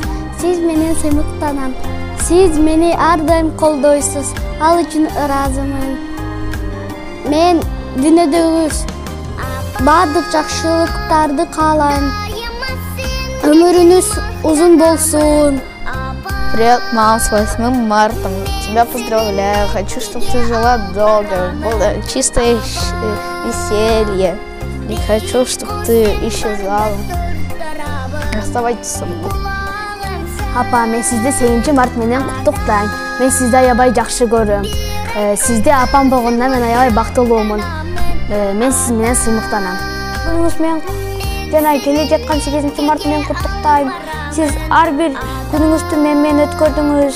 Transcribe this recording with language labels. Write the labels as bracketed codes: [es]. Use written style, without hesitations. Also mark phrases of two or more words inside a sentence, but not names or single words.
[ky] Сиз менен сыймыктанам. Сиз мени ар дайым колдойсуз. Ал үчүн ыраазымын. Мен дүйнөдөгү баардык жакшылыктарды каалайм. Өмүрүңүз узун болсун. [ru] Привет, мам, с 8 марта. Тебя поздравляю. Хочу, чтобы ты жила долго. Было чистое веселье. Не хочу, чтобы ты исчезала. Оставайтесь со мной. [ky] Апа, мен сизди 8 март менен куттуктайм. Мен сизди аябай жакшы көрөм. Сизде апам болгондон мен аябай бактылуумун. Мен сиз менен сыймыктанам. Күнүңүз менен жана келе жаткан 8 март менен куттуктайм. Сиз ар бир күнүңүздү менен өткөрдүңүз.